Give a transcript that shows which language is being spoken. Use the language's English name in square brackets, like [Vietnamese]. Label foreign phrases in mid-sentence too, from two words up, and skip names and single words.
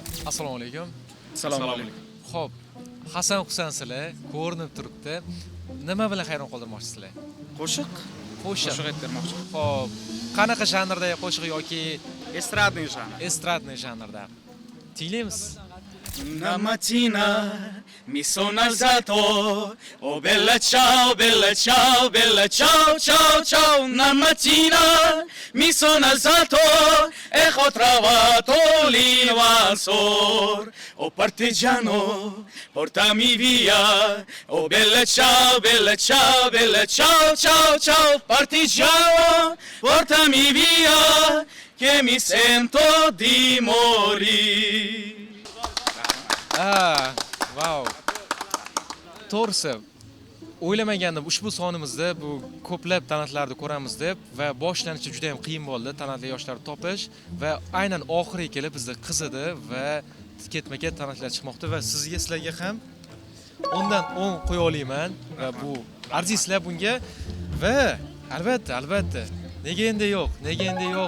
[Uzbek] Assalomu alaykum. Assalomu alaykum. Xo'p, Hasan Husan sizlar ko'rinib turibdi. Nima bilan hayron qoldirmoqchisizlar? Qo'shiq. Qo'shiq aytib bermoqchi. Xo'p, qanaqa janrdagi qo'shiq yoki Estradniy janr. estradniy janrda? Tinglaymiz. [Italian] Una mattina mi sono alzato, oh bella ciao, bella ciao, bella ciao, ciao, ciao. Una mattina mi sono alzato e ho trovato l'invasor. Oh partigiano, portami via, oh bella ciao, bella ciao, bella ciao, ciao, ciao. Partigiano, portami via, che mi sento di morire. [Uzbek] Wow. To'g'risi, o'ylamagandim ushbu sonimizda bu ko'plab talantlarni ko'ramiz deb va boshlanishi juda ham qiyin bo'ldi talantli yoshlarni topish va aynan oxiriga kelib bizda qizidi va ketma-ket talantlar chiqmoqda va sizlarga ham 10 dan 10 qo'ya olaman va bu arzisizlar bunga va albatta nega endi yo'q.